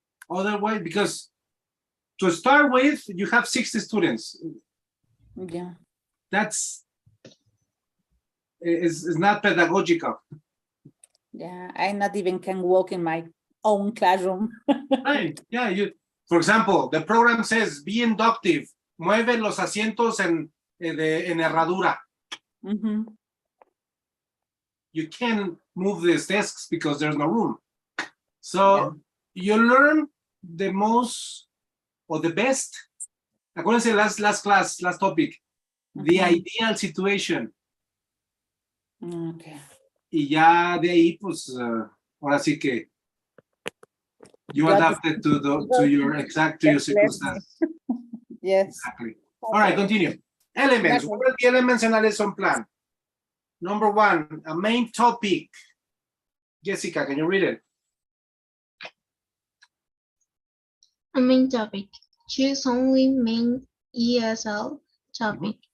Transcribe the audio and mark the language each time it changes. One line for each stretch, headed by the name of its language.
English: Otherwise, because to start with, you have 60 students. Yeah. That's is not pedagogical. Yeah, I not even can walk in my own classroom. Right. Yeah. For example, the program says be inductive.
Spanish: Mueve los asientos en herradura. Mhm.
English: You can't move these desks because there's no room. So you learn the most or the best.
Spanish: Acuérdense
English: last class, last topic. The ideal situation. Okay.
Spanish: Y ya de ahí, pues, ahora sí que
English: you adapt it to your circumstances. Yes. Exactly. All right, continue. Elements. Okay. What are the elements in a lesson plan? Number 1, a main topic. Jessica, can you read it? A main topic. Choose only main ESL topic.